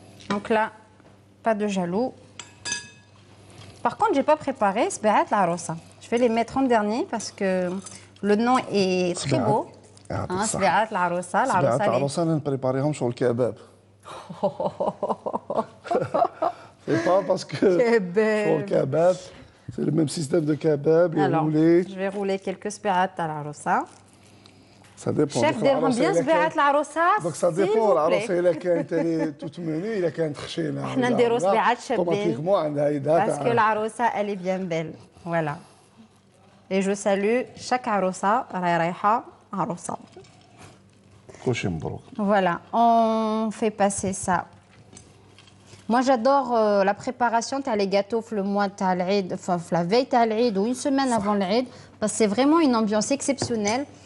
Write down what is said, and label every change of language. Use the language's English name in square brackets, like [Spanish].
[French] Donc là, pas de jaloux. Par contre, j'ai pas préparé sbeat l'arousa. Je vais les mettre en dernier parce que le nom est très beau. [Arabic] سبيعات العروسة. سبيعات العروسة أنا نبريباريهم شغل كباب. [French] C'est pas parce que [Arabic] شغل كباب. [French] C'est le même système de kebab, les roulés. Je vais rouler quelques sbeat l'arousa. Ça dépend. [Arabic] Chef, ديرهم bien سبيعات العروسة. Donc ça dépend. العروسة إلا كانت [French] toute menue, [Arabic] إلا كانت خشينة. احنا نديروا سبيعات شابين. Automatiquement عندها إيدات. [French] Parce que العروسة elle est bien belle. Voilà. Et je salue chaque عروسة [Arabic] راهي رايحة عروسة. كلشي مبروك. [French] Voilà, on fait passer ça. Moi, j'adore la préparation. Tu as les gâteaux le mois de l'Eid, enfin la veille de l'Eid ou une semaine avant l'Eid, parce que c'est vraiment une ambiance exceptionnelle.